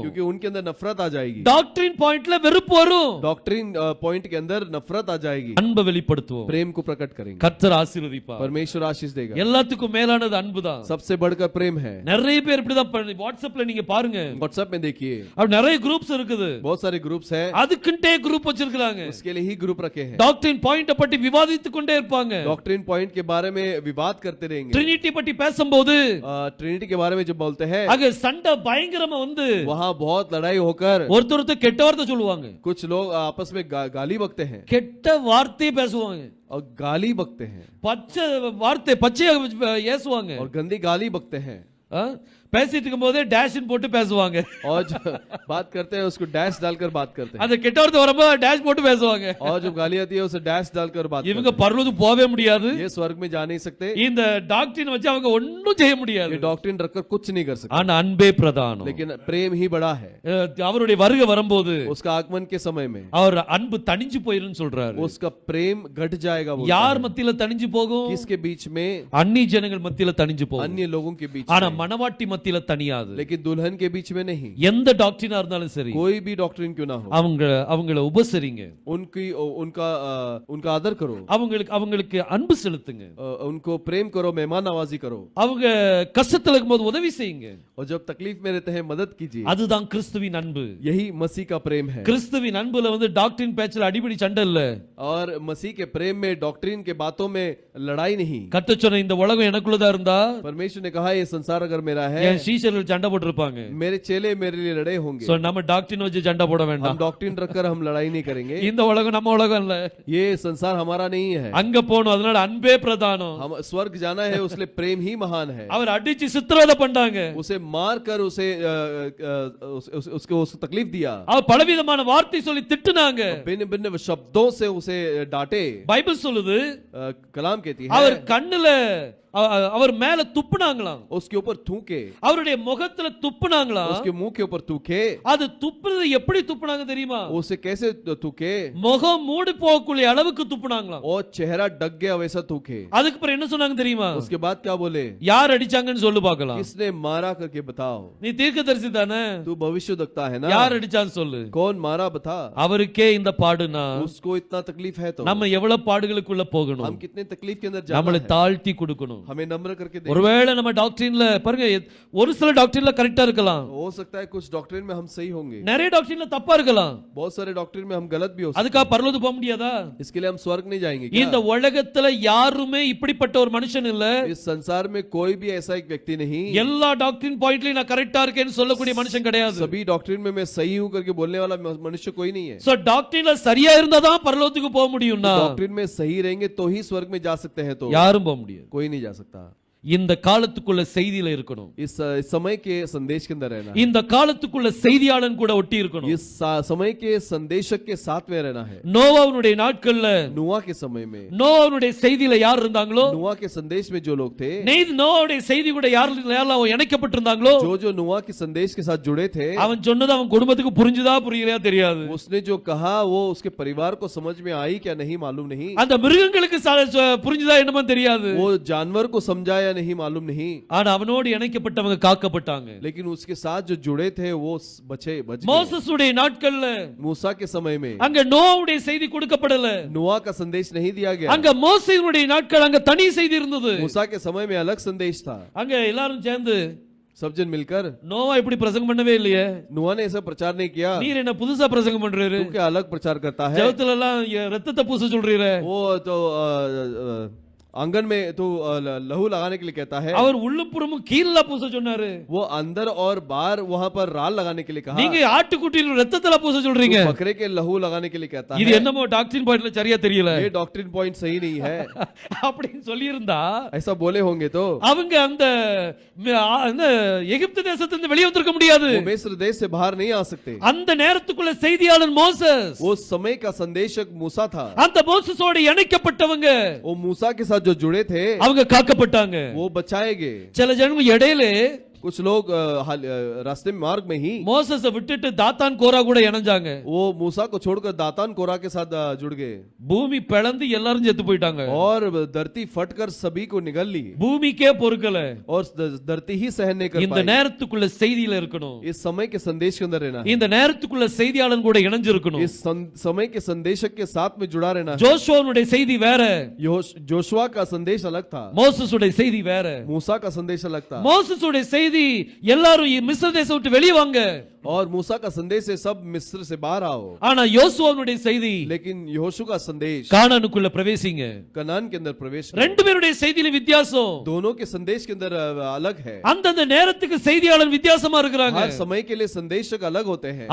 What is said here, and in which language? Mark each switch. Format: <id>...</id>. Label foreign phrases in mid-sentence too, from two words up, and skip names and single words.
<hi>क्योंकि उनके अंदर नफरत आ जाएगी।</hi> <en>doctrine point</en> <ta>வெறுப்பு வரும்,</ta> <en>doctrine point</en> <hi>के अंदर नफरत आ जाएगी।</hi> <ta>அன்பை வெளிப்படுத்துவோம்,</ta> <hi>प्रेम को प्रकट करेंगे,</hi> <ta>கர்த்தர் ஆசீர்வதிப்பார்.</ta> <hi>परमेश्वर आशीष देगा।</hi> <ta>எல்லாத்துக்கும் மேலானது அன்புதான்,</ta> <hi>सबसे बढ़कर प्रेम है।</hi> <ta>நிறைய பேர் இப்படிதான் வாட்ஸ்அப்ல நீங்க பாருங்க,</ta> <hi>व्हाट्सएप में देखिए</hi> <ta>அப்ப நிறைய குரூப்ஸ் இருக்குது,</ta> <hi>बहुत सारे ग्रुप्स है,</hi> <ta>அதுக்குண்டே குரூப் வச்சிருக்காங்க.</ta> <hi>उसके लिए ही ग्रुप रखे हैं।</hi> <en>doctrine point</en> <ta>பத்தி விவாதித்துக் கொண்டே இருப்பாங்க.</ta> <en>doctrine point</en> <hi>के बारे में विवाद करते रहेंगे।</hi> <ta>ட்ரினிட்டி பத்தி பேசும்போது</ta> <hi>ट्रिनिटी के बारे में जब बोलते हैं</hi> <ta>அங்க சண்டை பயங்கரமா வந்து</ta> <hi>वहाँ बहुत लड़ाई होकर</hi> <ta>ஒருத்தர் கெட்ட வார்த்தை சொல்லுவாங்க,</ta> <hi>कुछ लोग आपस में गाली बकते हैं</hi> <ta>கெட்ட வார்த்தை பேசுவாங்க,</ta> <hi>और गाली बकते हैं</hi> <ta>பச்சை வார்த்தை பச்சையா ஏசுவாங்க,</ta> <hi>और गंदी गाली बकते हैं।</hi> <ta>பேசிட்டு இருக்கும்போதே டேஷ் போட்டு பேசுவாங்க,</ta> <hi>और जो बात करते हैं उसको डैश डालकर बात करते हैं,</hi> <ta>அந்த கெட்ட வார்த்தை வரும்போது டேஷ் போட்டு பேசுவாங்க.</ta> <hi>और जब गाली आती है उसे डैश डालकर बात करते</hi> <ta>இவங்க பரலோகத்துக்கு போவே முடியாது,</ta> <hi>हैं। ये स्वर्ग में जा नहीं सकते,</hi> <ta>இந்த டாக்டரின் வச்சு அவங்க ஒண்ணும் செய்ய முடியாது.</ta> <hi>ये डॉक्ट्रिन रखकर कुछ नहीं कर सकते,</hi> <ta>ஆனா அன்பே பிரதானம்.</ta> <hi>लेकिन प्रेम ही बड़ा है।</hi> <ta>அவருடைய வருகை வரும்போது</ta> <hi>उसका आगमन के समय में</hi> <ta>அவர் அன்பு தணிஞ்சு போயிருன்னு சொல்றாரு.</ta> <hi>उसका प्रेम घट जाएगा। वो</hi> <ta>யார் மத்தியில தணிஞ்சு போகும்?</ta> <hi>किसके बीच में?</hi> <ta>அந்நிய ஜனங்கள் மத்தியில தணிஞ்சு போகும்,</ta> <hi>अन्य लोगों के बीच</hi> <ta>ஆனா</ta> <hi>में,</hi> <ta>மனவாட்டி மத்தியில தனியாது.</ta> <hi>लेकिन दुल्हन के बीच में नहीं।</hi> <ta>எந்த டாக்டரினா இருந்தாலும் சரி,</ta> <hi>कोई भी डॉक्ट्रिन क्यों ना हो,</hi> <ta>அவங்கள உபசரிங்க,</ta> <hi>उनका आदर करो,</hi> <ta>அவங்களுக்கு அன்பு செலுத்துங்க,</ta> <hi>उनको प्रेम करो, मेहमान नवाजी करो,</hi> <ta>அவங்க கஷ்டத்துல இருக்கும்போது உதவி செய்யுங்க.</ta> <hi>और जब तकलीफ में रहते हैं मदद कीजिए।</hi> <ta>அதுதான் கிறிஸ்துவின் அன்பு.</ta> <hi>यही मसीह का प्रेम है।</hi> <ta>கிறிஸ்துவின் அன்புல வந்து டாக்டரின் பேச்சுல அடிபடி சண்டை இல்ல,</ta> <hi>और मसीह के प्रेम में डॉक्ट्रिन के बातों में लड़ाई नहीं।</hi> <ta>கர்த்தர் சொன்ன இந்த உலகம் எனக்குள்ளதா இருந்தா,</ta> <hi>परमेश्वर ने कहा ये संसार अगर मेरा है,</hi> <ta>என் சீஷர்கள் சண்டை போட்டுருப்பாங்க.</ta> <hi>मेरे चेले मेरे लिए लड़े होंगे।</hi> <ta>சோ நம்ம டாக்டரின் வச்சு சண்டை போட</ta> <hi>हम</hi> <ta>வேண்டாம்.</ta> <hi>डॉक्ट्रिन रखकर हम लड़ाई नहीं करेंगे।</hi> <ta>இந்த உலகம் நம்ம உலகம் இல்ல,</ta> <hi>ये संसार हमारा नहीं है,</hi> <ta>அங்க போணும். அதனால அன்பே பிரதானம்.</ta> <hi>हम स्वर्ग जाना है, उसलिए प्रेम ही महान है।</hi> <ta>அவர் அடிச்சு சித்திரவதை பண்ணாங்க,</ta> <hi>उसे मार कर उसे उसको तकलीफ दिया,</hi> <ta>அவர் பலவிதமான வார்த்தை சொல்லி திட்டுனாங்க.</ta> <hi>भिन्न भिन्न शब्दों से उसे डांटे।</hi> <ta>பைபிள் சொல்லுது</ta> <hi>कलाम कहती है</hi> <ta>அவர் கண்ணுல அவர் மேல துப்புனாங்களாம்.</ta> <hi>उसके ऊपर थूके,</hi> <ta>அவருடைய முகத்துல துப்புனாங்களாம்.</ta> <hi>उसके मुंह के ऊपर थूके।</hi> <ta>அது துப்புறது எப்படி துப்புனாங்க தெரியுமா?</ta> <hi>उसे कैसे थूके?</hi> <ta>முகம் மூடி போகக்கூடிய அளவுக்கு துப்புனாங்களாம்.</ta> <hi>और चेहरा ढक गया वैसा थूके।</hi> <ta>அதுக்கு அப்புறம் என்ன சொன்னாங்க தெரியுமா?</ta> <hi>उसके बाद क्या बोले?</hi> <ta>யார் அடிச்சாங்கன்னு சொல்லு பார்க்கலாம்.</ta> <hi>किसने मारा करके बताओ।</hi> <ta>நீ தீர்க்கதரிசி தானே,</ta> <hi>तू भविष्यवक्ता है ना,</hi> <ta>யார் அடிச்சான்னு சொல்லு.</ta> <hi>कौन मारा बता।</hi> <ta>அவருக்கே இந்த பாடுனா</ta> <hi>उसको इतना तकलीफ है तो</hi> <ta>நம்ம எவ்வளவு பாடுகளுக்குள்ள போகணும்,</ta> <hi>हम कितने तकलीफ के अंदर जाना</hi> <ta>நம்மளை</ta> <hi>है,</hi> <ta>தாழ்த்தி கொடுக்கணும்.</ta> <hi>हमें नम्र करके देखना।</hi> <ta>ஒருவேளை நம்ம டாக்டரின்ல பாருங்க, ஒரு சில டாக்டரின்ல கரெக்டா இருக்கலாம்,</ta> <hi>हो सकता है कुछ डॉक्ट्रिन में हम सही होंगे,</hi> <ta>நிறைய டாக்டரின்ல தப்பா இருக்கலாம்.</ta> <hi>बहुत सारे डॉक्ट्रिन में हम गलत भी हो सकते</hi> <ta>அதுக்காக பரலோகத்துக்கு போக முடியாதா?</ta> <hi>हैं। इसके लिए हम स्वर्ग नहीं जाएंगे</hi> <ta>இந்த</ta> <hi>क्या?</hi> <ta>உலகத்துல யாருமே இப்படிப்பட்ட ஒரு மனுஷன் இல்ல.</ta> <hi>इस संसार में कोई भी ऐसा एक व्यक्ति नहीं,</hi> <ta>எல்லா</ta> <en>doctrine point</en> <ta>நான் கரெக்டா இருக்கேன்னு சொல்லக்கூடிய மனுஷன் கிடையாது.</ta> <hi>सभी डॉक्ट्रिन में मैं सही हूं करके बोलने वाला मनुष्य कोई नहीं है।</hi> <ta>சோ டாக்டரின்ல சரியா இருந்தா தான் பரலோகத்துக்கு போக முடியும்னா</ta> <hi>डॉक्ट्रिन में सही रहेंगे तो ही स्वर्ग में जा सकते हैं, तो</hi> <ta>யாரும் போக முடியாது.</ta> <hi>कोई नहीं जा सकता।</hi> <ta>இந்த காலத்துக்குள்ள செய்தியில இருக்கணும்,</ta> <hi>इस समय के संदेश के अंदर रहना है,</hi> <ta>இந்த காலத்துக்குள்ள செய்தியாளன் கூட ஒட்டி இருக்கணும்.</ta> <hi>इस समय के संदेशक के साथ में रहना है।</hi> <ta>நோவாவுடைய நாட்கள்ல</ta> <hi>नुआ के समय में,</hi> <ta>நோவாவுடைய செய்தியில யார் இருந்தாங்களோ,</ta> <hi>नुआ के संदेश में जो लोग थे,</hi> <ta>நோவாவுடைய செய்தி கூட யாரெல்லாம் இணைக்கப்பட்டிருந்தாங்களோ,</ta> <hi>जो नुआ के संदेश के साथ जुड़े थे,</hi> <ta>அவன் சொன்னது அவன் குடும்பத்துக்கு புரிஞ்சுதா புரியலையா தெரியாது.</ta> <hi>उसने जो कहा वो उसके परिवार को समझ में आई क्या नहीं मालूम नहीं,</hi> <ta>அந்த மிருகங்களுக்கு புரிஞ்சுதா என்னமோ தெரியாது,</ta> <hi>वो जानवर को समझा या नहीं मालूम नहीं,</hi> <ta>ஆனா அவனோடு இணைக்கப்பட்டவங்க காக்கப்பட்டாங்க.</ta> <hi>लेकिन उसके साथ जो जुड़े थे वो बच गए।</hi> <ta>மோசேசுடைய நாட்கள்ல</ta> <hi>मूसा के समय में</hi> <ta>அங்க நோவாவுடைய செய்தி கொடுக்கப்படல,</ta> <hi>नुआ का संदेश नहीं दिया गया।</hi> <ta>அங்க மோசேயுடைய நாட்கள் அங்க தனி செய்தி இருந்தது.</ta> <hi>मूसा के समय में अलग संदेश था।</hi> <ta>அங்க எல்லாரும் சேர்ந்து</ta> <hi>सब जन मिलकर,</hi> <ta>நோவா இப்படி பிரசங்கம் பண்ணவே இல்லையே,</ta> <hi>नुआ ने ऐसा प्रचार नहीं किया,</hi> <ta>நீர் என்ன புதுசா பிரசங்கம் பண்றாரு,</ta> <hi>तू क्या अलग प्रचार करता है,</hi> <ta>ஜெபத்துல எல்லாம் ரத்தத்தை பூச சொல்றீரே,</ta> <hi>वो तो आंगन में तो लहू लगाने के लिए कहता है,</hi> <ta>அவர் உள்ளுப்புறமும் கீழ பூச சொன்னாரு,</ta> <hi>वो अंदर और बाहर वहां पर राल लगाने के लिए कहा,</hi> <ta>நீங்க ஆட்டுக்குட்டியில ரத்தத்துல பூச சொல்றீங்க,</ta> <hi>तो बकरे के लहू लगाने के लिए कहता</hi> <ta>இது</ta> <hi>है।</hi> <ta>என்னமோ</ta> <en>doctrine point</en> <ta>சரியா தெரியல,</ta> <hi>ये</hi> <en>doctrine point</en> <hi>सही नहीं है,</hi> <ta>அப்படின்னு சொல்லி இருந்தா</ta> <hi>ऐसा बोले होंगे तो</hi> <ta>அவங்க அந்த எகிப்து தேசத்திலிருந்து வெளியே வந்திருக்க முடியாது.</ta> <hi>वो मिस्र देश से बाहर नहीं आ सकते।</hi> <ta>அந்த நேரத்துக்குள்ள செய்தியாளன் மோசஸ்,</ta> <hi>वो समय का संदेशक मूसा था,</hi> <ta>அந்த மோசஸோடு இணைக்கப்பட்டவங்க</ta> <hi>वो मूसा के साथ जो जुड़े थे</hi> <ta>அவங்க காக்கப்பட்டாங்க.</ta> <hi>वो बचाए गए।</hi> <ta>சில ஜனம் இடையில</ta> <hi>कुछ लोग रास्ते में मार्ग में ही</hi> <ta>மோசஸை விட்டுட்டு தாத்தான் கோரா கூட இணைஞ்சாங்க.</ta> <hi>वो मूसा को छोड़कर दातान कोरा के साथ जुड़ गए,</hi> <ta>பூமி பிளந்து எல்லாரும் செத்து போயிட்டாங்க.</ta> <hi>और धरती फटकर सभी को निगल ली,</hi> <ta>பூமிக்கே பொறுக்கல.</ta> <hi>और धरती ही सहन नहीं कर</hi> <ta>இந்த</ta> <hi>पाई।</hi> <ta>நேரத்துக்குள்ள செய்தியில இருக்கணும்,</ta> <hi>इस समय के संदेश के अंदर रहना है,</hi> <ta>இந்த நேரத்துக்குள்ள செய்தியாளன் கூட இணைஞ்சிருக்கணும்.</ta> <hi>इस समय के संदेशक के साथ में जुड़ा रहना है।</hi> <ta>ஜோஷுவாவுடைய செய்தி வேற,</ta> <hi>जोशुआ का संदेश अलग था,</hi> <ta>மோசஸுடைய செய்தி வேற.</ta> <hi>मूसा का संदेश अलग था,</hi> <ta>மோசஸுடைய செய்தி எல்லாரும் மிஸ்ர தேசத்தை விட்டு வெளியே வாங்க,</ta> <hi>और मूसा का संदेश है सब मिस्र से बाहर आओ।</hi> <ta>ஆனா யோசுவாவுடைய செய்தி</ta> <hi>लेकिन यहोशू का संदेश</hi> <ta>கானானுக்குள்ள பிரவேசிங்க।</ta> <hi>कनान के अंदर प्रवेश करो।</hi> <ta>ரெண்டு பேருடைய செய்தியில வித்தியாசம்,</ta> <hi>दोनों के संदेश के अंदर अलग है।</hi> <ta>அந்தந்த நேரத்துக்கு செய்தியாளர் வித்தியாசமா இருக்கிறாங்க,</ta> <hi>हर समय के लिए संदेशक अलग होते हैं,</hi>